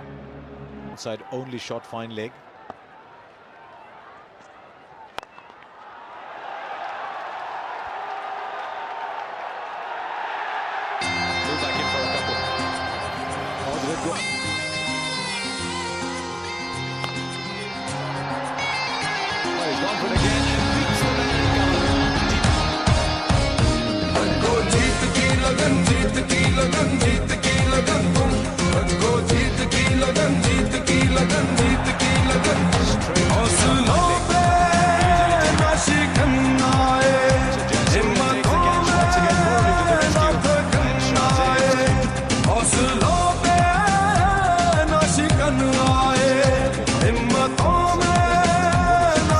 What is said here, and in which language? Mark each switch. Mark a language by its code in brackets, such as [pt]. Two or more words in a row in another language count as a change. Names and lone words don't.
[en] Outside only shot, fine leg. Pull back in for a couple. Oh, did it go? Oh, he's gone for it again. Beats the man and [hi] go जीत की लगन, जीत की लगन, जीत की लगन, go जीत की लगन, जीत की लगन, जीत की लगन. हौसलों पे ना शिकना है, हिम्मतों में ना थकना है, हौसलों पे ना शिकना है, हिम्मतों में ना